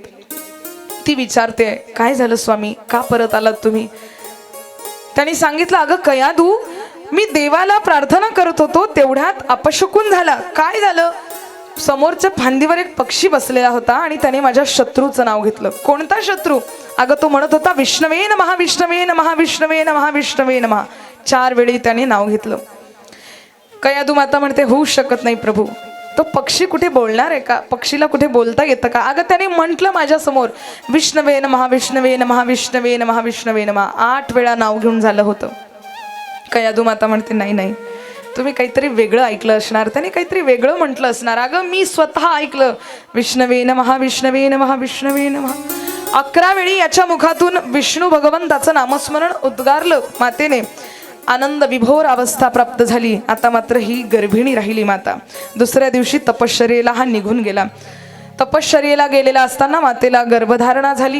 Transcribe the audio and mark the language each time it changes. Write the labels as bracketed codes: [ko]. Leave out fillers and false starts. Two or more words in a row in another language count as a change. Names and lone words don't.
[mr] ती विचारते, काय झालं स्वामी, का परत आलात तुम्ही. त्यांनी सांगितलं, अगं कयादू, मी देवाला प्रार्थना करत होतो तेवढ्यात अपशकुन झाला. काय झालं, समोरच्या फांदीवर एक पक्षी बसलेला होता आणि त्याने माझ्या शत्रूचं नाव घेतलं. कोणता शत्रू, अगं तो म्हणत होता [sa] विष्णवे नमः विष्णवे नमः विष्णवे नमः विष्णवे नमः. [mr] 4 वेळी त्याने नाव घेतलं. कयादू माता म्हणते, होऊ शकत नाही प्रभू, तो पक्षी कुठे बोलणार आहे का, पक्षीला कुठे बोलता येतं का. अगं त्याने म्हटलं माझ्या समोर [sa] विष्णवे नमः विष्णवे नमः विष्णवे नमः विष्णवे नमः. [mr] 8 वेळा नाव घेऊन झालं होतं. कयादू माता म्हणते, नाही नाही, तुम्ही काहीतरी वेगळं ऐकलं असणार, त्याने काहीतरी वेगळं म्हटलं असणार. अगं मी स्वतः ऐकलं, [sa] विष्णवे नमः विष्णवे नमः विष्णवे नमः. [mr] 11 वेळी याच्या मुखातून विष्णू भगवंताचं नामस्मरण उद्गारलं मातेने. आनंद विभोर अवस्था प्राप्त झाली. आता मात्र ही गर्भिणी राहिली माता. दुसऱ्या दिवशी तपश्चर्येला हा निघून गेला. तपश्चर्येला गेलेला असताना मातेला गर्भधारणा झाली.